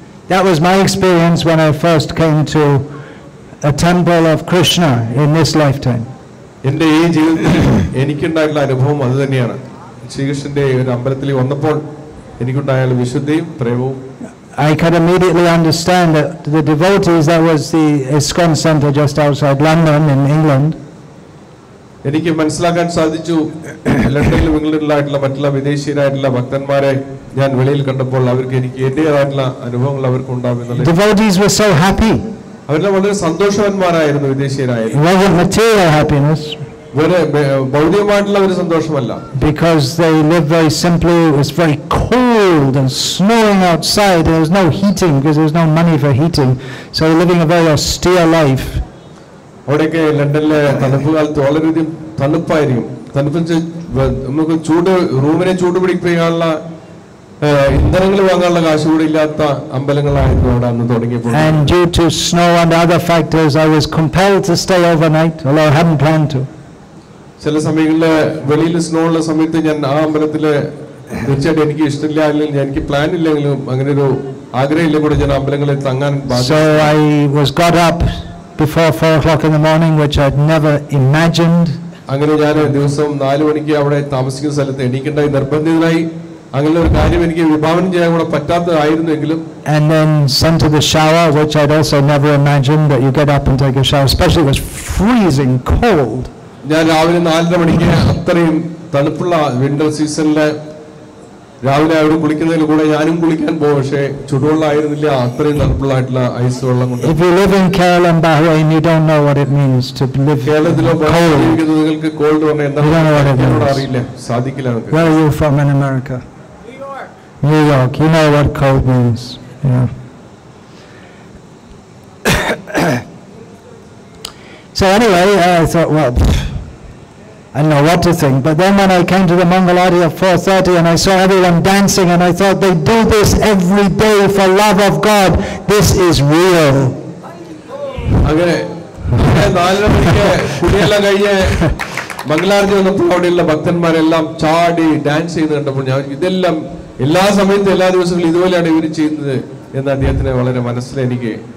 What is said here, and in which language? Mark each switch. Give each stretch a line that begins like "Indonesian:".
English: That was my experience when I first came to a temple of Krishna in this lifetime.
Malayalam: എൻ്റെ ഈ ജീവിതത്തിൽ എനിക്കുണ്ടായിട്ടുള്ള അനുഭവം അത് തന്നെയാണ്. ശ്രീകൃഷ്ണന്റെ ഒരു അമ്പലത്തിൽ വന്നപ്പോൾ എനിക്കുണ്ടായ വിശുദ്ധിയും പ്രേമവും.
English: I could immediately understand that the devotees, that was the ISKCON center just outside London in England.
Malayalam: എനിക്ക് മനസ്സിലാക്കാൻ സാധിച്ചു ലണ്ടനിലും ഇംഗ്ലണ്ടിലായിട്ടുള്ള മറ്റുള്ള വിദേശീയരായിട്ടുള്ള ഭക്തന്മാരെ ഞാൻ വെളിയിൽ കണ്ടപ്പോൾ അവർക്ക് എനിക്ക് എന്റേതായിട്ടുള്ള അനുഭവങ്ങൾ അവർക്ക് ഉണ്ടാവുമെന്നുള്ളത്.
English: Devotees were so happy.
Malayalam: അവരെല്ലാം വളരെ സന്തോഷവാന്മാരായിരുന്നു വിദേശീയരായിരുന്നു.
English: It wasn't material happiness.
Malayalam: ഭൗതികമായിട്ടുള്ള ഒരു സന്തോഷമല്ല.
English: Because they live very simply. It was very cold and snowing outside. There was no heating because there was no money for heating. So they're living a very austere life.
Malayalam: അവിടെയൊക്കെ ലണ്ടനിലെ തണുപ്പ് കാലത്ത് വളരെയധികം തണുപ്പായിരിക്കും. തണുപ്പ് നമുക്ക് റൂമിനെ ചൂട് പിടിപ്പിക്കാനുള്ള ഇന്ധനങ്ങൾ വാങ്ങാനുള്ള കാശ് കൂടെ ഇല്ലാത്ത അമ്പലങ്ങളായിരുന്നു അവിടെ അന്ന് തുടങ്ങിയപ്പോൾ.
English: And due to snow and other factors, I was compelled to stay overnight, although I hadn't planned to.
Malayalam: ചില സമയങ്ങളില് വെളിയിൽ സ്നോ ഉള്ള സമയത്ത് ഞാൻ ആ അമ്പലത്തില് തീർച്ചയായിട്ടും എനിക്ക് ഇഷ്ടമില്ല, അല്ലെങ്കിൽ എനിക്ക് പ്ലാൻ ഇല്ലെങ്കിലും അങ്ങനെ ഒരു ആഗ്രഹമില്ല കൂടെ ഞാൻ അമ്പലങ്ങളിൽ തങ്ങാൻ.
English: So I was got up before 4 o'clock in the morning, which I'd never imagined.
Malayalam: അങ്ങനെ ഞാൻ ദിവസവും 4 മണിക്ക് അവിടെ താമസിക്കുന്ന സ്ഥലത്ത് എണീക്കേണ്ടായി, നിർബന്ധിതനായി. അങ്ങനെ ഒരു കാര്യം എനിക്ക് വിഭാവനം ചെയ്യാൻ കൂടെ പറ്റാത്തതായിരുന്നെങ്കിലും.
English: And then sent to the shower, which I'd also never imagined that you get up and take a shower, especially it was freezing cold.
Malayalam: ഞാൻ രാവിലെ 4:30 മണിക്ക് അത്രയും തണുപ്പുള്ള വിന്റർ സീസണിലെ രാവിലെ അവർ കുളിക്കുന്നതിൽ കൂടെ ഞാനും കുളിക്കാൻ പോകും. പക്ഷേ ചുടുവെള്ളമായിരുന്നില്ല, അത്രയും തണുപ്പുള്ളായിട്ടുള്ള ഐസ് വെള്ളം കൊണ്ട്.
English: If you live in Kerala and Bahrain, you don't know what it means to live
Malayalam: കേരളത്തിലോ നിങ്ങൾക്ക് കോൾഡ് പറഞ്ഞാൽ എന്താണെന്ന് അറിയില്ല, സാധിക്കില്ല.
English: Where are you from in America? New York. New York. You know what cold means. Yeah. So anyway, I thought, well, I don't know what to think. But then when I came to the Mangalarti at 4:30 and I saw everyone dancing, and I thought they do this every day for love of God. This is real.
Malayalam: അങ്ങനെ 4:30 മണിക്ക് കുടിയെല്ലാം കഴിഞ്ഞ് മംഗലാരതി വന്നപ്പോൾ അവിടെയുള്ള ഭക്തന്മാരെല്ലാം ചാടി dance ചെയ്യുന്നത് കണ്ടപ്പോൾ ഞാൻ ഇതെല്ലാം എല്ലാ സമയത്തും എല്ലാ ദിവസങ്ങളും ഇതുപോലെയാണ് ഇവർ ചെയ്യുന്നത് എന്ന് അദ്ദേഹത്തിന് വളരെ മനസ്സിലെനിക്ക്.